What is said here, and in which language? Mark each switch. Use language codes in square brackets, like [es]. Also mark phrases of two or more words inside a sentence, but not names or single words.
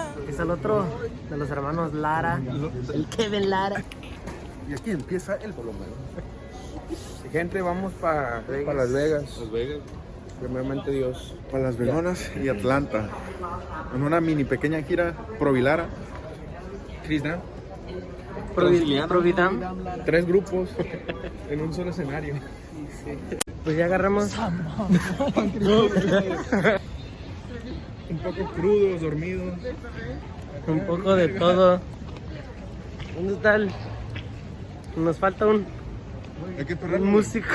[es] Es el otro de los hermanos Lara, el Kevin Lara. Y aquí empieza el volumen. Gente, vamos para Las Vegas. Las Vegas. Primeramente Dios. Para Las Vegonas y Atlanta. En una mini pequeña gira Provilara. Crisna. Providam. 3 grupos en un solo escenario. Pues ya agarramos. Un poco crudos, dormidos. Un poco de todo. ¿Dónde está el? Nos falta un músico.